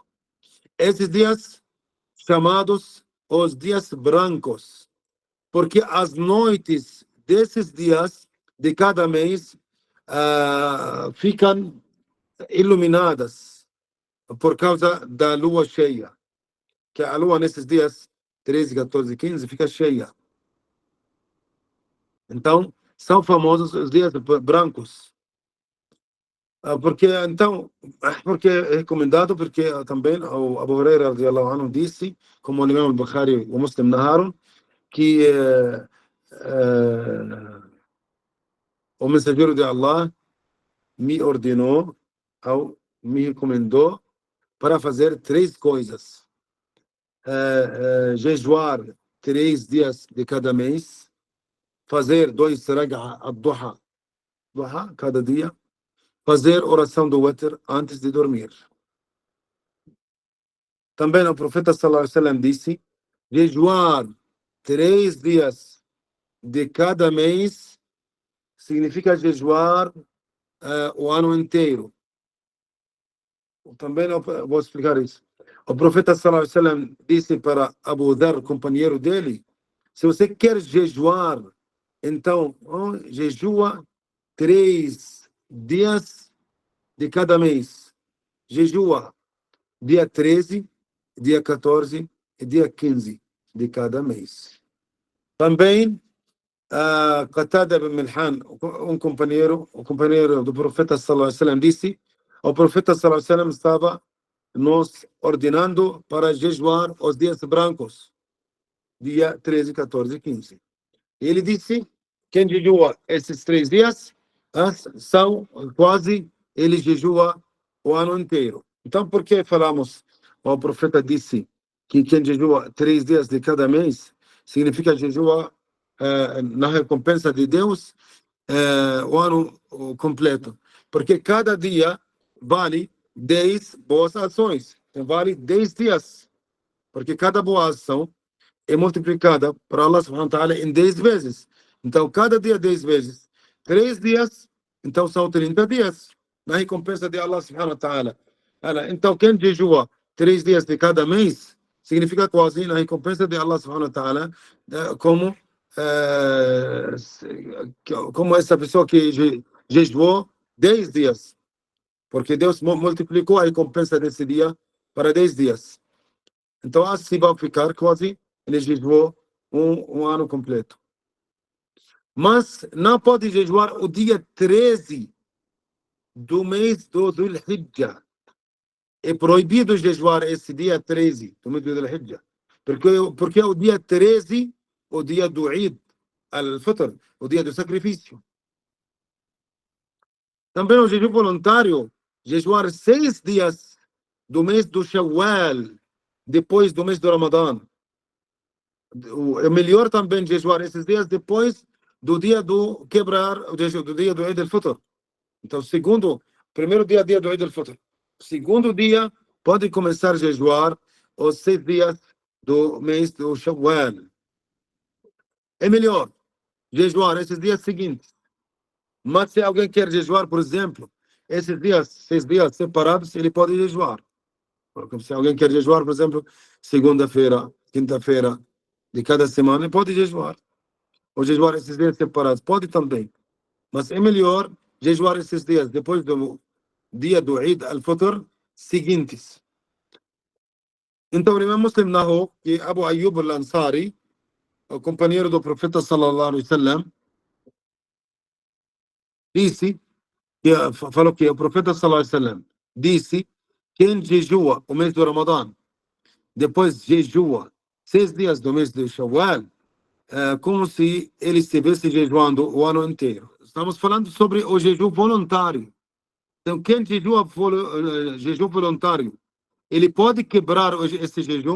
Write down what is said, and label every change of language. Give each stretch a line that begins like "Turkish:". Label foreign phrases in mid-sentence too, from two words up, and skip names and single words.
Portuguese: Esses dias chamados os dias brancos, porque as noites desses dias de cada mês ficam iluminadas por causa da lua cheia, que a lua nesses dias 13, 14 e 15 fica cheia. Então, são famosos os dias brancos. Porque é recomendado, porque também o Abu Huraira
Arabic: رضي الله عنه
Portuguese: disse, como o Imam al-Bukhari e o Muslim narraram, que o mensageiro de Allah me ordenou, ou me recomendou, para fazer 3 coisas. Jejuar 3 dias de cada mês, fazer 2
Arabic: ركعة الضحى
Portuguese: cada dia, fazer oração do Witr antes de dormir. Também o profeta
Arabic: صلى الله عليه وسلم
Portuguese: disse: jejuar 3 dias de cada mês significa jejuar o ano inteiro. Também vou explicar isso. O profeta
Arabic: صلى الله عليه وسلم
Portuguese: disse para Abu Dharr, companheiro dele: se você quer jejuar, então jejua 3 dias de cada mês. Jejua dia 13, dia 14 e dia 15 de cada mês. Também Qatada ibn Milhan, o companheiro do profeta
Arabic: صلى الله عليه وسلم,
Portuguese: disse: o profeta
Arabic: صلى الله عليه وسلم
Portuguese: estava nos ordenando para jejuar os dias brancos, dia 13, 14 e 15. Ele disse: quem jejua esses 3 dias são quase, ele jejua o ano inteiro. Então, por que falamos, o profeta disse que quem jejua 3 dias de cada mês significa jejua na recompensa de Deus o ano completo? Porque cada dia vale 10 boas ações, então vale 10 dias, porque cada boa ação é multiplicada para
Arabic: الله سبحانه وتعالى
Portuguese: em 10 vezes. Então, cada dia 10 vezes, 3 dias, então são 30 dias, na recompensa de
Arabic: الله سبحانه وتعالى.
Portuguese: Então, quem jejua 3 dias de cada mês, significa quase na recompensa de
Arabic: الله سبحانه وتعالى,
Portuguese: como essa pessoa que jejuou 10 dias, porque Deus multiplicou a recompensa desse dia para 10 dias. Então, assim vai ficar quase, ele jejuou um ano completo. Mas não pode jejuar o dia 13 do mês do Dhul Hijjah. é proibido jejuar esse dia 13 do mês do Hijjah. Porque é o dia 13, o dia do Eid al-Fitr, o dia do sacrifício. Também o jejum voluntário, jejuar 6 dias do mês do Shawwal, depois do mês do Ramadã. É melhor também jejuar esses dias depois do dia do quebrar, do dia do Eid al-Fitr. Então, primeiro dia do Eid al-Fitr. Segundo dia, pode começar a jejuar os 6 dias do mês do Shawwal. É melhor jejuar esses dias seguintes. Mas se alguém quer jejuar, por exemplo, esses dias, 6 dias separados, ele pode jejuar. Porque se alguém quer jejuar, por exemplo, segunda-feira, quinta-feira de cada semana, ele pode jejuar. Ou jejuar esses dias separados, pode também. Mas é melhor jejuar esses dias depois do dia do Eid al-Fitr seguintes. Então, o Imam Muslim narrou que Abu Ayyub al-Ansari, o companheiro do profeta
Arabic: صلى الله عليه وسلم,
Portuguese: falou que o profeta
Arabic: صلى الله عليه وسلم
Portuguese: disse: quem jejua o mês do Ramadã, depois jejua 6 dias do mês de Shawwal, como se ele estivesse jejuando o ano inteiro. Estamos falando sobre o jejum voluntário. Então, quem jejua jejum voluntário, ele pode quebrar esse jejum?